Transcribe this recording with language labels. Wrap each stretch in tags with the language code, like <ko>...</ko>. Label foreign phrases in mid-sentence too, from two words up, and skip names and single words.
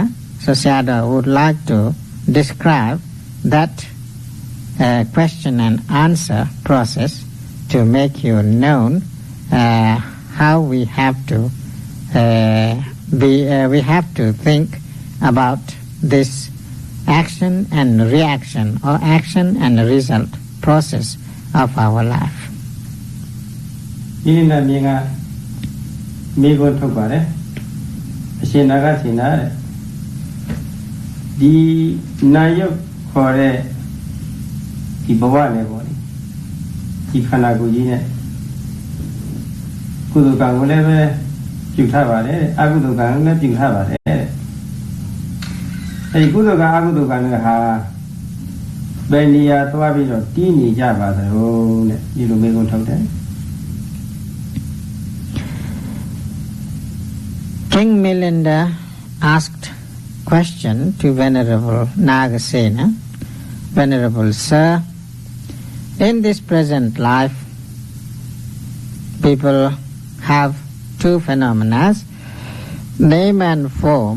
<en>So Sayadaw would like to describe that question and answer process to make you known how we have to think about this action and reaction, or action and result process of our life.</en> <my>ဒီနေ့မြင်ကမိဂုံထုတ်ပါတယ်အရှင်နာဂစေနာတဲ့ဒီနာယုတ်ခေါ်တဲ့ ဒီဘဝနဲ့ပေါ့လေဒီခန္ဓာကိုယ်ကြီးနဲ့ကုသိုလ်ကံကိုလည်းပဲပြုထားပါတယ်အကုသိုလ်ကံလည်းပြုထားပါတယ်အဲဒီကုသိုလ်ကံအကုသိုလ်ကံတွေဟာဘယ်နေရာသွားပြီးတော့တည်နေကြပါသလဲတဲ့ဒီလိုမေးခွန်းထုတ်တယ်</my> <en>King Milinda asked question to Venerable Nagasena. Venerable Sir, in this present life, people have two phenomena, name and form.</en>